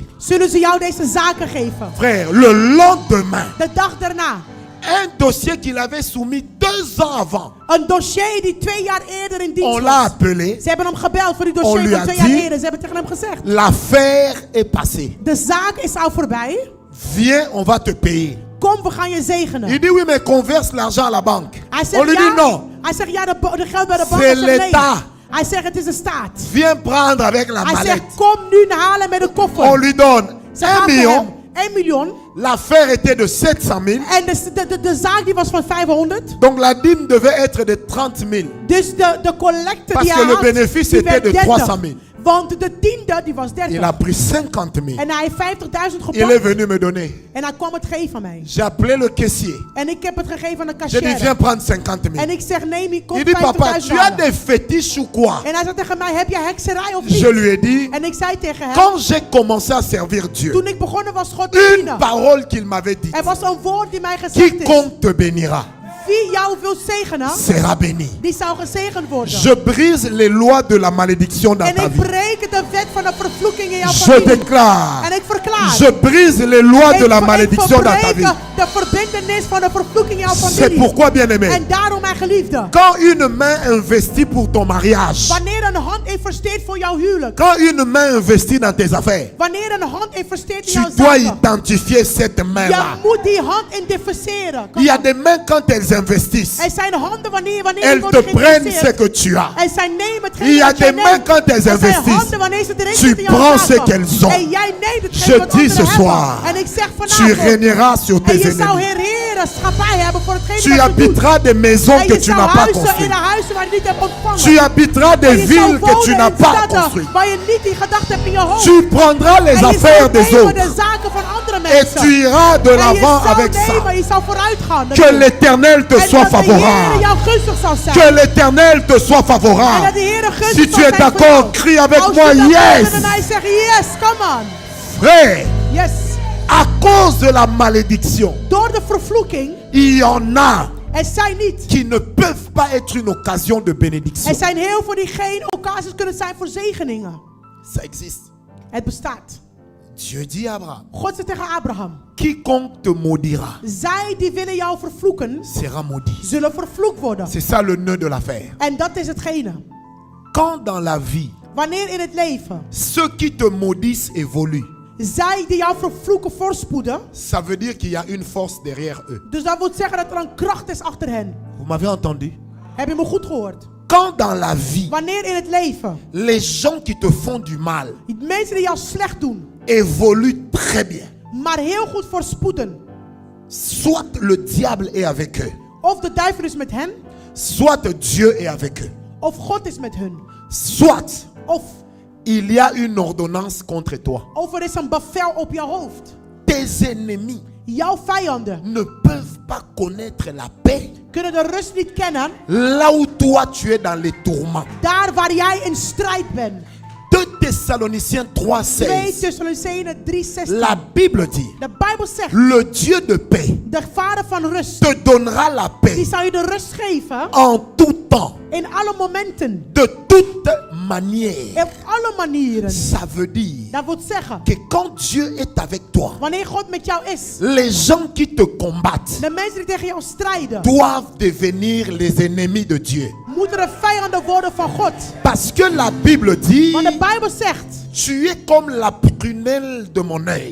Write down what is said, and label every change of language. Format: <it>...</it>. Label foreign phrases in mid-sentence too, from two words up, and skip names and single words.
<nl>zullen ze jou deze zaken geven.</nl> <fr>Frère, le lendemain,</fr> <nl>De dag daarna.</nl> <fr>un dossier qu'il avait soumis 2 ans avant,</fr> <nl>Een dossier die 2 jaar eerder in dienst</nl> <fr>on l'a</fr> <nl>was.</nl> <fr>appelé.</fr> <nl>Ze hebben hem gebeld voor die</nl> <fr>On</fr> <nl>dossier</nl> <fr>lui</fr> <nl>van</nl> <fr>a</fr> <nl>2 jaar</nl> <fr>dit-</fr> <nl>eerder. Ze hebben tegen hem gezegd.</nl> <fr>L'affaire est passée.</fr> <nl>De zaak is al voorbij.</nl> <fr>Viens, on va te payer.</fr> <nl>Kom, we gaan je zegenen.</nl> <fr>Il dit oui, mais converse l'argent à la banque.</fr> <nl>Hij</nl> <fr>On</fr> <nl>zegt</nl> <fr>lui dit</fr> <nl>ja.</nl> <fr>non.</fr> <nl>Hij zegt ja, de geld bij de bank.</nl> <fr>C'est</fr> <nl>Hij zegt nee.</nl> <fr>l'État.</fr> <nl>Hij zegt het is een staat.</nl> <fr>Viens prendre avec la</fr> <nl>Hij</nl> <fr>mallette.</fr> <nl>zegt kom nu halen met de</nl> <fr>On</fr> <nl>koffer.</nl> <fr>lui donne</fr> <nl>Ze</nl> <fr>1</fr> <nl>gaven hem</nl> <fr>million.</fr> <nl>1 miljoen.</nl> <fr>L'affaire était de 700 000.</fr> <nl>En de zaak die was van 500.</nl> <fr>Donc la dîme devait être de 30 000.</fr> <nl>Dus de collecte</nl> <fr>Parce</fr> <nl>die</nl> <fr>que</fr> <nl>hij</nl> <fr>le</fr> <nl>had,</nl> <fr>bénéfice</fr> <nl>die</nl> <fr>était</fr> <nl>werd</nl> <fr>de</fr> <nl>30.</nl> <fr>300 000.</fr> <nl>Want de tiende die was 30.</nl> <fr>Il a pris 50 000.</fr> <nl>En hij heeft 50.000</nl> <fr>Il est</fr> <nl>gepakt.</nl> <fr>venu me donner.</fr> <nl>En hij kwam het geven aan mij.</nl> <fr>J'ai appelé le caissier.</fr> <nl>En ik heb het gegeven aan de</nl> <fr>J'ai dit, viens</fr> <nl>cashier.</nl> <fr>prendre 50 000.</fr> <nl>En ik zeg nee, kom</nl> <fr>Il dit, papa,</fr> <nl>50.000</nl> <fr>tu as</fr> <nl>halen.</nl> <fr>des fétiches ou quoi?</fr> <nl>En hij zei tegen mij, heb jij hekserij of niet?</nl> <fr>Je lui ai dit,</fr> <nl>En ik zei tegen hem,</nl> <fr>quand j'ai commencé à servir Dieu,</fr> <nl>toen ik begonnen was God te</nl> <fr>une</fr> <nl>dienen.</nl> <fr>parole qu'il m'avait dit,</fr> <nl>Er was een woord die mij gezegd is.</nl> <fr>quiconque te bénira</fr> <nl>Wie jou wil zegenen,</nl> <fr>sera béni.</fr> <nl>die zou gezegend worden.</nl> <fr>Je brise les lois de la malédiction dans</fr> <nl>En</nl> <fr>ta</fr> <nl>ik</nl> <fr>vie.</fr> <nl>breek de wet van de vervloeking in jouw</nl> <fr>Je</fr> <nl>familie.</nl> <fr>déclare,</fr> <nl>En ik verklaar.</nl> <fr>je brise les lois de la</fr> <nl>ik</nl> <fr>malédiction dans ta</fr> <nl>verbreek</nl> <fr>vie.</fr> <nl>de verbintenis van de vervloeking in jouw</nl> <fr>C'est</fr> <nl>familie.</nl> <fr>pourquoi, bien-aimé,</fr> <nl>En daarom, mijn geliefde,</nl> <fr>quand une main investit pour ton mariage,</fr> <nl>wanneer een hand investeert voor jouw huwelijk,</nl> <fr>quand une main investit dans tes affaires,</fr> <nl>wanneer een hand investeert in</nl> <fr>tu</fr> <nl>jouw</nl> <fr>dois</fr> <nl>zaken,</nl> <fr>identifier cette</fr> <nl>je</nl> <fr>main-là.</fr> <nl>moet die hand identificeren.</nl> <fr>Il y a des mains quand elles investissent,</fr> <nl>Er zijn handen wanneer</nl> <fr>elles</fr> <nl>die</nl> <fr>te</fr> <nl>worden</nl> <fr>prennent ce</fr> <nl>geïnvesteerd.</nl> <fr>que tu as.</fr> <nl>En zij nemen hetgeen</nl> <fr>Il y a</fr> <nl>wat jij</nl> <fr>des mains</fr> <nl>neemt.</nl> <fr>quand elles</fr> <nl>Er zijn</nl> <fr>investissent.</fr> <nl>handen wanneer ze erin</nl> <fr>Tu</fr> <nl>zitten in jouw</nl> <fr>prends ce</fr> <nl>zaken.</nl> <fr>qu'elles ont.</fr> <nl>En jij neemt</nl> <fr>Je</fr> <nl>hetgeen wat</nl> <fr>dis ce</fr> <nl>anderen</nl> <fr>soir,</fr> <nl>hebben. En ik zeg</nl> <fr>tu</fr> <nl>vanavond.</nl> <fr>régneras sur</fr> <nl>En</nl> <fr>tes</fr> <nl>je zou</nl> <fr>ennemis.</fr> <nl>heerschappij hebben voor hetgeen</nl> <fr>Tu</fr> <nl>wat je doet.</nl> <fr>habiteras des maisons</fr> <nl>En</nl> <fr>que</fr> <nl>je</nl> <fr>tu</fr> <nl>zou</nl> <fr>n'as pas</fr> <nl>huizen in</nl> <fr>construites.</fr> <nl>de huizen waar je niet hebt ontvangen.</nl> <fr>Tu habiteras</fr> <nl>En</nl> <fr>des</fr> <nl>je zou</nl> <fr>villes que tu</fr> <nl>wonen</nl> <fr>n'as</fr> <nl>in</nl> <fr>pas</fr> <nl>steden</nl> <fr>construites.</fr> <nl>waar je niet die gedachte hebt in je hoofd.</nl> <fr>Tu prendras les</fr> <nl>En je</nl> <fr>affaires</fr> <nl>zou</nl> <fr>des</fr> <nl>nemen</nl> <fr>autres</fr> <nl>de zaken van andere</nl> <fr>et</fr> <nl>mensen.</nl> <fr>tu iras de</fr> <nl>En je</nl> <fr>l'avant</fr> <nl>zou</nl> <fr>avec ça.</fr> <nl>nemen, je zou vooruit gaan.</nl> <fr>Que l'Éternel te</fr> <nl>En</nl> <fr>soit</fr> <nl>dat de Heer</nl> <fr>favorable.</fr> <nl>jou gunstig zal zijn.</nl> <fr>Que l'Éternel te soit</fr> <nl>En dat</nl> <fr>favorable.</fr> <nl>de Heer gunstig</nl> <fr>Si</fr> <nl>zal</nl> <fr>tu es</fr> <nl>zijn voor</nl> <fr>d'accord,</fr> <nl>jou.</nl> <fr>crie avec</fr> <nl>Als</nl> <fr>moi,</fr> <nl>je dat</nl> <en>yes.</en> <nl>bent en mij zegt,</nl> <en>yes, come on.</en> <fr>Frère,</fr> <en>Yes.</en> <fr>à cause de la malédiction,</fr> <nl>Door de vervloeking,</nl> <fr>il y en a</fr> <nl>er zijn niet.</nl> <fr>qui ne peuvent pas être une occasion de bénédiction.</fr> <nl>Er zijn heel veel die geen occasions kunnen zijn voor zegeningen.</nl> <fr>Ça existe.</fr> <nl>Het bestaat.</nl> <fr>Dieu dit à Abraham,</fr> <nl>God zei tegen Abraham,</nl> <fr>quiconque te maudira</fr> <nl>zij die willen jou vervloeken,</nl> <fr>sera maudit.</fr> <nl>zullen vervloekt worden.</nl> <fr>C'est ça le nœud de l'affaire.</fr> <nl>En dat is hetgene.</nl> <fr>Quand dans la vie,</fr> <nl>Wanneer in het leven,</nl> <fr>ceux qui te maudissent évoluent,</fr> <nl>zij die jou vervloeken voorspoeden,</nl> <fr>ça veut dire qu'il y a une force derrière eux.</fr> <nl>dus dat wil zeggen dat er een kracht is achter hen.</nl> <fr>Vous m'avez entendu?</fr> <nl>Heb je me goed gehoord?</nl> <fr>Quand dans la vie,</fr> <nl>Wanneer in het leven,</nl> <fr>les gens qui te font du mal</fr> <nl>die mensen die jou slecht doen,</nl> <fr>évoluent très bien,</fr> <nl>maar heel goed voorspoeden,</nl> <fr>soit le diable est avec eux,</fr> <nl>of de duivel is met hen,</nl> <fr>soit Dieu est avec eux,</fr> <nl>of God is met hun,</nl> <fr>soit</fr> <nl>of</nl> <fr>il y a une ordonnance contre toi.</fr> <nl>er is een bevel op jouw hoofd.</nl> <fr>Tes ennemis</fr> <nl>Jouw vijanden</nl> <fr>ne peuvent pas connaître la paix</fr> <nl>kunnen de rust niet kennen</nl> <fr>là où toi tu es dans les tourments.</fr> <nl>daar waar jij in strijd bent.</nl> <fr>2 Thessaloniciens</fr> <nl>2</nl> <fr>3,16.</fr> <nl>Thessalonicenzen 3:16.</nl> <fr>La Bible dit,</fr> <nl>De Bijbel zegt,</nl> <fr>le Dieu de paix</fr> <nl>de Vader van rust,</nl> <fr>te donnera la</fr> <nl>die</nl> <fr>paix</fr> <nl>zal je de rust geven</nl> <fr>en tout temps,</fr> <nl>in alle momenten,</nl> <fr>de toute manière.</fr> <nl>op alle manieren.</nl> <fr>Ça veut dire</fr> <nl>Dat wil zeggen,</nl> <fr>que quand Dieu est avec toi,</fr> <nl>wanneer God met jou is,</nl> <fr>les gens qui te combattent</fr> <nl>de mensen die tegen jou strijden,</nl> <fr>doivent devenir les ennemis de Dieu.</fr> <nl>moeten de vijanden worden van God.</nl> <fr>Parce que la Bible dit,</fr> <nl>Want de Bijbel zegt,</nl> <fr>tu es comme la prunelle de mon œil.</fr>